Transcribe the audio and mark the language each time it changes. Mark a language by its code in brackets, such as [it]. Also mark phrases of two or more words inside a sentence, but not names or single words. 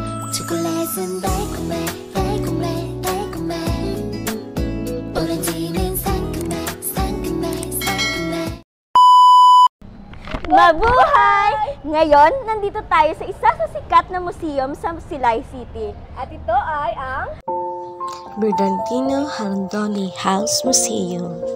[ko] 초콜릿은 달콤해 달콤해 달콤해 오렌지는 상큼해 상큼해 상큼해. [tl] Mabuhay! Ngayon, nandito tayo sa isa sa sikat na museum sa Silay City. At ito ay ang Bernardino Halandoni House Museum.